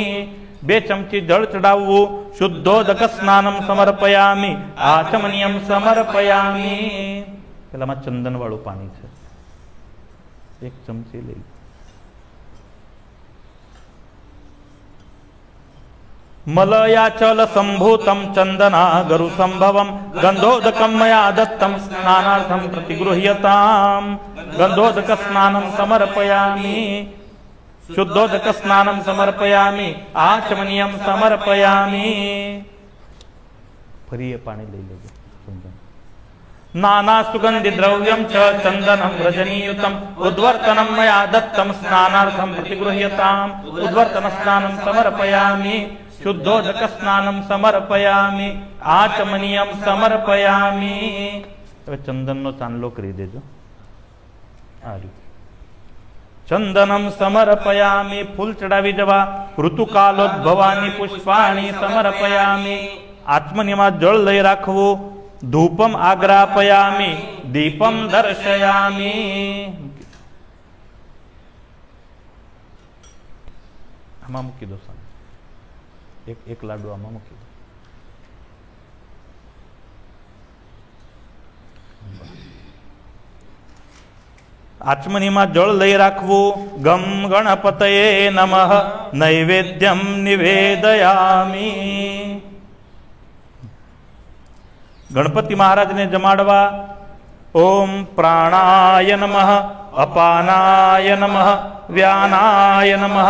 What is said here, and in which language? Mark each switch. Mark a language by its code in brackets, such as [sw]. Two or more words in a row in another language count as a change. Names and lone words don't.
[gu] બે ચમચી જળ ચડાવવું. [sa] शुद्धोदक स्नानम समर्पयामि आचमनीयम समर्पयामि. [gu] પેલામાં ચંદન વાળું પાણી છે, એક ચમચી લઈ. [sa] मलयाचल संभूतं चंदना गरु संभवं गंधोदकं मया दत्तं स्नानार्थं प्रतिगृह्यताम् गंधोदक स्नानं समर्पयामि शुद्धोदक स्नानं समर्पयामि आचमनीयं समर्पयामि [gu] ફરી પાણી લઈ લેજો [sa] नाना सुगंधि द्रव्यं च चंदनं रजनीयुतम् उद्वर्तनं मया दत्तं स्नानार्थं प्रतिगृह्यताम् उद्वर्तन स्नानं समर्पयामि शुद्धोदक स्नानं समर्पयामि आचमनीयं समर्पयामि [gu] ચંદનનો ચાંદલો કરી દેજો આ રીતે [sa] चंदनं समर्पयामि [gu] ફૂલ ચઢાવી જવા [sa] ऋतुकालोद्भवानी पुष्पाणि समर्पयामि [gu] આત્મનીમા જળ લઈ રાખવું [sa] धूपम आग्रापयामि दीपम दर्शयामि [gu] આમાં મૂકી દો એક લાડુ આમાં મૂકી દો આચમનીમાં જળ લઈ રાખવું [sa] गम गणपतये नमः नैवेद्यम निवेदयामि [gu] ગણપતિ મહારાજ ને જમાડવા [sa] ओम प्राणाय नमः अपानाय नमः व्यानाय नमः